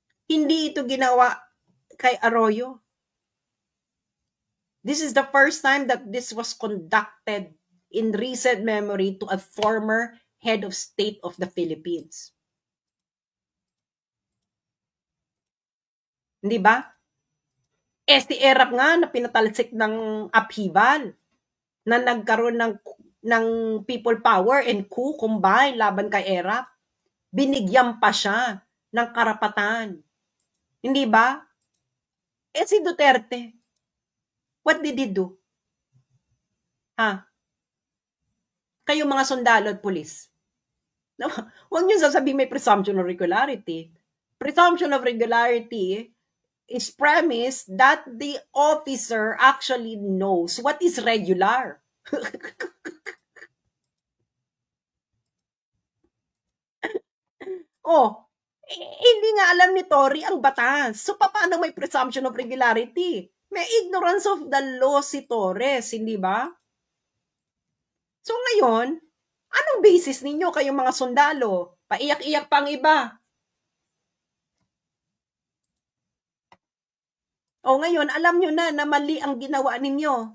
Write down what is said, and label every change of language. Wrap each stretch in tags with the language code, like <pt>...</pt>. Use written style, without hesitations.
<tl>Hindi ito ginawa kay Arroyo.</tl> <en>This is the first time that this was conducted in recent memory to a former head of state of the Philippines.</en> <tl>Hindi ba? Si ERAP nga na pinatalsik ng upheaval na nagkaroon ng people power and coup combine laban kay ERAP. Binigyan pa siya ng karapatan. Hindi ba?</tl> <en>Si Duterte, what did he do? Ha?</en> <tl>Kayo mga sundalo at pulis. No, huwag niyo sasabihin may presumption of regularity.</tl> <en>Presumption of regularity is premise that the officer actually knows what is regular.</en> <tl>Hindi nga alam ni Tory ang batas. So, paano may presumption of regularity? May ignorance of the law si Torres, hindi ba? So, ngayon, anong basis ninyo kayong mga sundalo? Paiyak-iyak pa ang iba. Ngayon, alam nyo na mali ang ginawa ninyo.</tl>